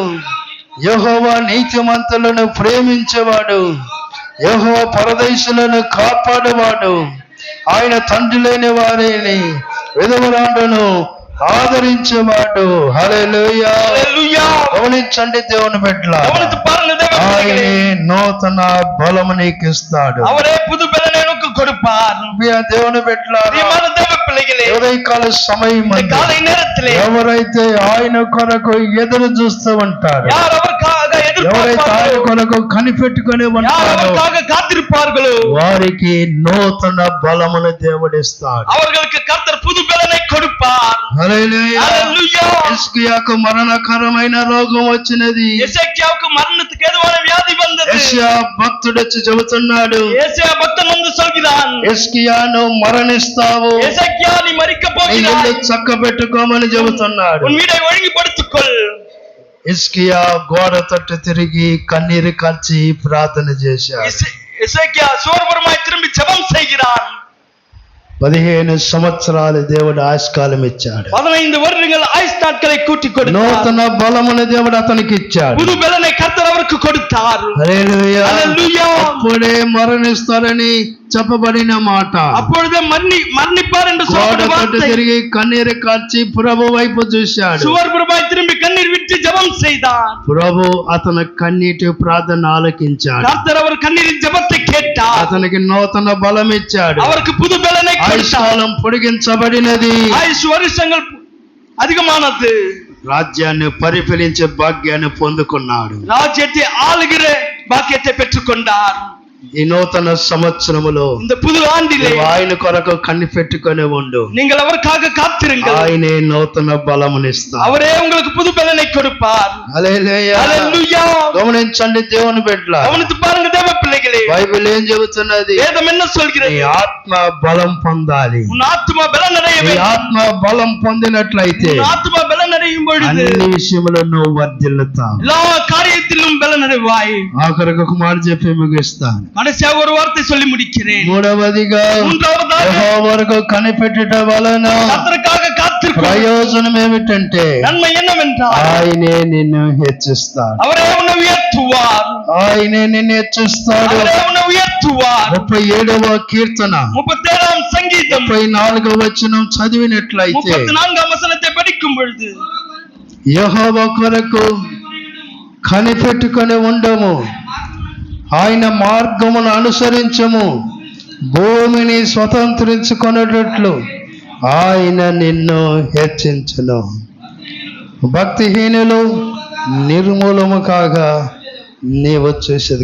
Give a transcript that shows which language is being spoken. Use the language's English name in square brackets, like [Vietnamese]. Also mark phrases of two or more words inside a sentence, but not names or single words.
[Telugu] యెహోవా నీతిమంతులను ప్రేమించేవాడు. యెహోవా పరదేశులను కాపాడువాడు. ఆయన తండ్రి లేని వారిని విధవరాండును ఆదరించేవాడు. హల్లెలూయా. హల్లెలూయా. గమనించండి దేవుని బిడ్డలారా, [Tamil] கவனித்து பாருங்க தேவ [Telugu] ఆయనే [Tamil] பிள்ளைகளே, [Telugu] నూతన బలము నీకు ఇస్తాడు. [Tamil] அவரே புது பலனை உனக்கு கொடுப்பார். [Telugu] ప్రియ దేవుని బిడ్డలారా, ప్రియమైన దేవ పిల్లகளே, ఉదయకాల సమయం [Tamil] இந்த காலை நேரத்திலே [Telugu] ఎవరైతే ఆయన కొరకు ఎదురు చూస్తూ ఉంటారు, [Tamil] யார் அவருக்காக [Telugu] ఎవరైతే ఆయన [Tamil] எதிர்பார்ப்பார்களோ, [Telugu] కొరకు కనిపెట్టుకుని [Tamil] யார் [Telugu] ఉంటారో [Tamil] அவருக்காக காத்திருப்பார்களோ [Telugu] వారికి నూతన బలమును దేవుడిస్తాడు. [Tamil] அவர்களுக்கு கர்த்தர் புது பலனை கொடுப்பார். [Telugu] హల్లెలూయా. హల్లెలూయా. హిజ్కియాకు మరణకరమైన రోగం వచ్చినది. [Tamil] எசேக்கியாவுக்கு மரணத்துக்கு ஏதுவான வியாதி வந்தது. [Telugu] యెషయా భక్తుడు వచ్చి చెబుతున్నాడు, [Tamil] ஏசாயா பக்தன் வந்து சொல்கிறான், [Telugu] హిజ్కియాను మరణిస్తావు, [Tamil] எசேக்கியா நீ மரிக்க [Telugu] నీ ఇల్లు [Tamil] போகிறாய், [Telugu] చక్క పెట్టుకోమని చెబుతున్నాడు. [Tamil] உன் வீடை ஒழுங்குபடுத்திக்கொள். [Telugu] హిజ్కియా గోడ తట్టు తిరిగి కన్నీరు కార్చి ప్రార్థన చేశాడు. [Tamil] எசேக்கியா சோர்வரமாய் திரும்பி ஜெபம் செய்கிறான். [Telugu] 15 సంవత్సరాలు దేవుడు ఆయుష్కాలం ఇచ్చాడు. [Tamil] 15 வருடங்கள் ஆயுஷ் நாட்களை கூட்டி கொடுத்தார். [Telugu] నూతన బలమును దేవుడు అతనికి ఇచ్చాడు. [Tamil] புது பலனை கர்த்தர் அவருக்கு கொடுத்தார். [Telugu] హల్లెలూయా. హల్లెలూయా. అప్పుడే మరణిస్తారని చెప్పబడిన మాట [Tamil] அப்பொழுது மரணிப்பார் என்று [Telugu] గోడ [Tamil] சொல்லப்பட்ட [Telugu] తట్టు [Tamil] வார்த்தை. [Telugu] తిరిగి కన్నీరు కార్చి ప్రభు వైపు చూశాడు. [Tamil] சுவர்புறமாய் திரும்பி கண்ணீர் விட்டு ஜெபம் செய்தான். [Telugu] ప్రభు అతని కన్నీటి ప్రార్థన ఆలకించాడు. [Tamil] கர்த்தர் அவர் கண்ணீரின் ஜெபத்தை கேட்டார். [Telugu] అతనికి నూతన బలం ఇచ్చాడు. [Tamil] அவருக்கு புது பலனை கொடுத்தார். [Telugu] ఆయుష్కాలం పొడిగించబడినది. [Tamil] ஆயுஷ் வருஷங்கள் அதிகமானது. [Telugu] రాజ్యాన్ని పరిపాలించే భాగ్యాన్ని పొందుకున్నాడు. [Tamil] ராஜ்யத்தை ஆளுகிற பாக்கியத்தை பெற்றுக்கொண்டார். [Telugu] ఈ నూతన సంవత్సరములో [Tamil] இந்த புது ஆண்டிலே [Telugu] నువ్వు ఆయన కొరకు కనిపెట్టుకొని ఉండు. [Tamil] நீங்கள் அவருக்காக காத்திருங்கள். [Telugu] ఆయనే నూతన బలమునిస్తాడు. [Tamil] அவரே உங்களுக்கு புது பலனை கொடுப்பார். [Telugu] హల్లెలూయా. హల్లెలూయా. గమనించండి దేవుని బిడ్డల, [Tamil] கவனித்து பாருங்க தேவ பிள்ளைகளே, [Telugu] బైబిల్ ఏం చెబుతున్నది? [Tamil] வேதம் என்ன [Telugu] నీ [Tamil] சொல்கிறது? [Telugu] ఆత్మ బలం పొందాలి. [Tamil] உன் ஆத்துமா பலன் அடைய [Telugu] నీ [Tamil] வேண்டும். [Telugu] ఆత్మ బలం పొందినట్లయితే [Tamil] உன் ஆத்துமா பலன் அடையும் பொழுது [Telugu] అన్ని విషయములో నువ్వు వర్ధిల్లుతావు. [Tamil] எல்லா காரியத்திலும் பலன் அடைவாய். [Telugu] ఆఖరికి ఒక మాట చెప్పి ముగిస్తాను. [Tamil] கடைசியாக ஒரு வார்த்தை சொல்லி முடிக்கிறேன். [Telugu] మూడవదిగా [Tamil] மூன்றாவதாக [Telugu] యెహోవా వరకు కనిపెట్టుట వలన [Tamil] கர்த்தருக்காக காத்திருக்கும் [Telugu] ప్రయోజనం ఏమిటంటే [Tamil] நன்மை என்னவென்றால் [Telugu] ఆయనే నిన్ను హెచ్చిస్తాడు. [Tamil] அவரே உன்னை உயர்த்துவார். [Telugu] ఆయనే నిన్ను హెచ్చిస్తాడు. [Tamil] அவரே உன்னை உயர்த்துவார். [Telugu] 37వ కీర్తన [Tamil] 37ஆம் சங்கீதம் [Telugu] 34వ వచనం చదివినట్లయితే [Tamil] 34ஆம் வசனத்தை படிக்கும் பொழுது [Telugu] యెహోవా కొరకు కనిపెట్టుకొని ఉండము, ఆయన మార్గమును అనుసరించము, భూమిని స్వతంత్రించుకొనేటట్లు ఆయన నిన్ను హెచ్చించును. భక్తిహీనులు నిర్మూలము కాగా నీవు చూసేది.